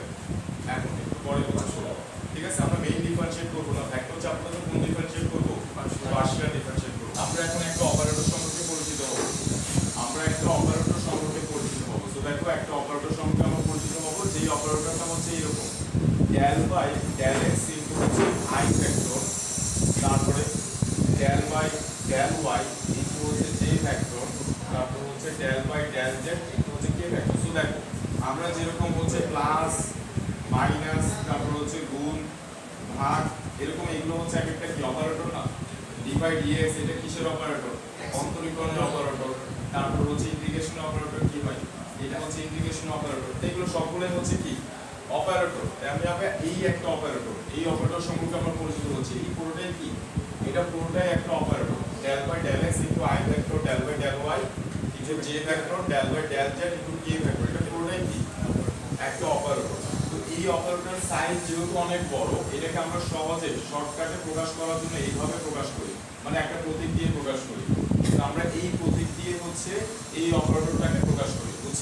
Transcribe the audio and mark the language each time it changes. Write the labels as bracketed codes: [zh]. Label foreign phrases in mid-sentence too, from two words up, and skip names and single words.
[bn] এখন একটু পরে কথা শোনো, ঠিক আছে। আমরা [en] main differentiate [bn] করব না, ফ্যাক্টর চ্যাপ্টারটাতে কোন ডিফারেন্সিয়েট করব [en] partial differentiate [bn] করব। আমরা এখন একটা অপারেটর সম্পর্কে পরিচিত হব, তো দেখো একটা অপারেটর সম্পর্কে আমরা পরিচিত হব, যেই অপারেটরটা হচ্ছে এরকম [en] del by del x [bn] ইনটু হচ্ছে i ফ্যাক্টর, তারপরে [en] del by del y [bn] ইনটু হচ্ছে j ফ্যাক্টর, তারপর হচ্ছে [en] del by del z [bn] ইনটু হচ্ছে k ফ্যাক্টর। তো দেখো আমরা যেরকম হচ্ছে [en] plus minus [bn] তারপর হচ্ছে গুণ ভাগ এরকম এগুলো হচ্ছে এক একটা কি অপারেটর না, [en] d by dx [bn] এটা কিসের অপারেটর, অন্তরীকরণের অপারেটর। তারপর হচ্ছে [en] integration operator [bn] কি হয়, এটা হচ্ছে [en] integration operator. [bn] এগুলো সবগুলোই হচ্ছে কি অপারেটর। আমি এই একটা অপারেটর, এই অপারেটর সম্পর্কে আমরা পরিচিত হচ্ছে। এই পুরোটাই কি, এটা পুরোটাই একটা অপারেটর। [en] del by del x [bn] ইনটু i ফ্যাক্টর [en] del by del y [bn] ইনটু j ফ্যাক্টর [en] del by del z [bn] ইনটু k ফ্যাক্টর, এটা পুরোটাই কি একটা অপারেটর। তো এই অপারেটরের সাইজ যেহেতু অনেক বড়, এটাকে আমরা সহজে শর্টকাটে প্রকাশ করার জন্য এইভাবে প্রকাশ করি, মানে একটা প্রতীক দিয়ে প্রকাশ করি। তো আমরা এই প্রতীক দিয়ে হচ্ছে এই অপারেটরটাকে প্রকাশ করি, বুঝছি।